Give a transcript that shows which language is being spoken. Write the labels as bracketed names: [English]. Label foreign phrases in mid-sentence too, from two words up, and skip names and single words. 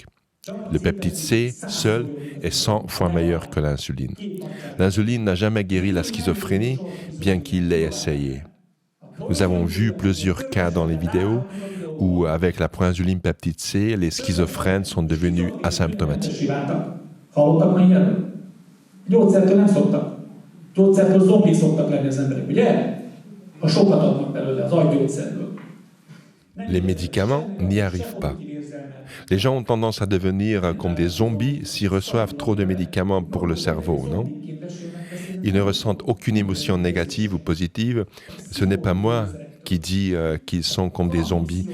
[French] Le peptide C, seul, est 100 fois meilleur que l'insuline. L'insuline n'a jamais guéri la schizophrénie, bien qu'il l'ait essayé. Nous avons vu plusieurs cas dans les vidéos où, avec la proinsuline peptide C, les schizophrènes sont devenus asymptomatiques. [Hungarian] Gyógyszertől zombik szoktak lenni az emberek, ugye? Ha sokat adnak belőle az agygyógyszerből. [French] Les médicaments n'y arrivent pas. Les gens ont tendance à devenir comme des zombies s'ils reçoivent trop de médicaments pour le cerveau, non? Ils ne ressentent aucune émotion négative ou positive. Ce n'est pas moi qui dis qu'ils sont comme des zombies.